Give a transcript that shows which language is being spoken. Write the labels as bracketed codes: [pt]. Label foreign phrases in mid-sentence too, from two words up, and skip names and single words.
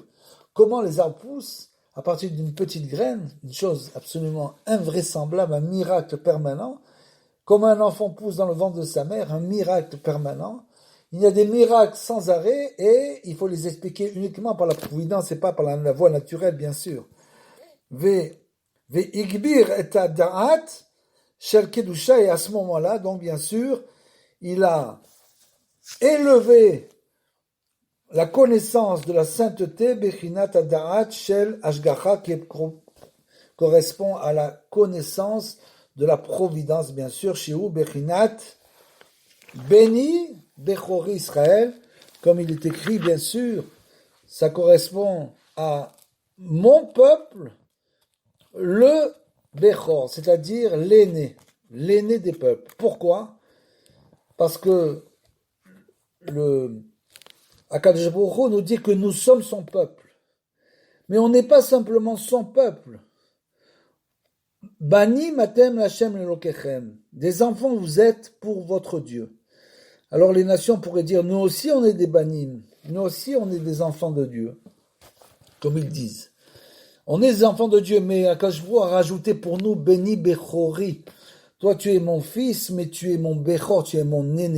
[fr] Comment les arbres poussent à partir d'une petite graine, une chose absolument invraisemblable, un miracle permanent. Comme un enfant pousse dans le ventre de sa mère, un miracle permanent. Il y a des miracles sans arrêt et il faut les expliquer uniquement par la providence et pas par la voie naturelle, bien sûr. [he] Igbir et da'at shel kedusha, [fr] et à ce moment-là, donc bien sûr, il a élevé la connaissance de la sainteté, [he] bechinat da'at shel ashgacha, [fr] qui correspond à la connaissance de la providence, bien sûr, chez ou Bechinat, [he] béni Bechori Israël, [fr] comme il est écrit, bien sûr, ça correspond à mon peuple, le Bechor, c'est-à-dire l'aîné des peuples. Pourquoi? Parce que le [he] Akadosh Baruch Hu [fr] nous dit que nous sommes son peuple. Mais on n'est pas simplement son peuple. [he] Bani matem lachem elokechem. [fr] Des enfants vous êtes pour votre Dieu. Alors les nations pourraient dire, nous aussi on est des banim. Nous aussi on est des enfants de Dieu. Comme ils disent. On est des enfants de Dieu, mais [he] Akadosh Baruch Hu [fr] a rajouté pour nous [he] Beni Bechori. [fr] Toi tu es mon fils, mais tu es mon Bechor, tu es mon aîné.